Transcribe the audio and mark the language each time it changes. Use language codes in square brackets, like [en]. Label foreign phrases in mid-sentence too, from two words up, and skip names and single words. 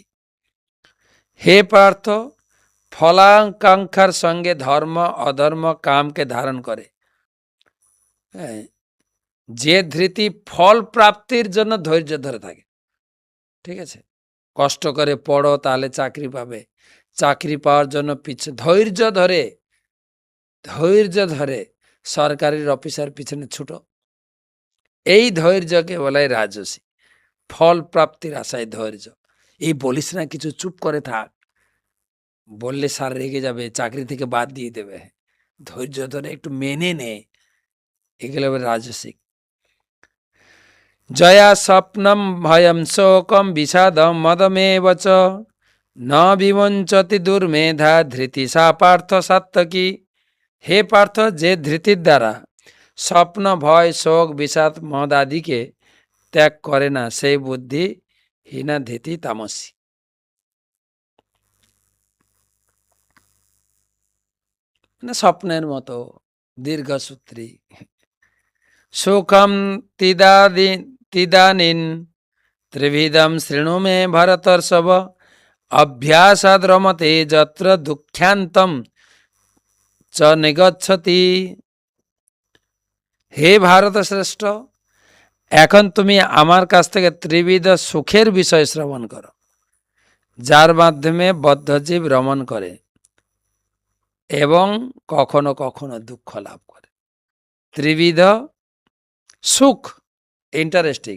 [bn] হে পার্থ, ফলাকাঙ্ক্ষার সঙ্গে ধর্ম অধর্ম কামকে ধারণ করে, যে ধৃতি ফল প্রাপ্তির জন্য ধৈর্য ধরে থাকে, ঠিক আছে, কষ্ট করে পড়ো তাহলে চাকরি পাবে, চাকরি পাওয়ার জন্য পিছনে ধৈর্য ধরে সরকারি অফিসার পিছনে ছুটো, এই ধৈর্যকে বলে রাজসী। ফল প্রাপ্তির আশায় ধৈর্য, এই বলিস না কিছু, চুপ করে থাক, বললে স্যার রেগে যাবে, চাকরি থেকে বাদ দিয়ে দেবে, ধৈর্য ধরে একটু মেনে নে, এগুলো রাজসিক। [sa] জয়া স্বপ্নম ভয়ম শোকম বিষাদম মদমেব চ ন বিমঞ্চতি দুর্মেধা ধৃতি সা পার্থ সাত্ত্বিকী। [bn] হে পার্থ, যে ধৃতির দ্বারা স্বপ্ন ভয় শোক বিষাদ মদ আদিকে ত্যাগ করে না, সেই বুদ্ধি হীনা ধৃতি তামসী। স্বপ্নের মতো দীর্ঘসূত্রী। [sa] সুখম তিদানীন ত্রিবিধম শৃণু মে ভরতর্ষভ অভ্যাসাদ রমতে যত্র দুঃখ্যান্তম চ নিগচ্ছতি। [bn] হে ভারত শ্রেষ্ঠ, এখন তুমি আমার কাছ থেকে ত্রিবিধ সুখের বিষয় শ্রবণ করো, যার মাধ্যমে বদ্ধজীব রমণ করে এবং কখনো কখনো দুঃখ লাভ করে। ত্রিবিধ সুখ, ইন্টারেস্টিং।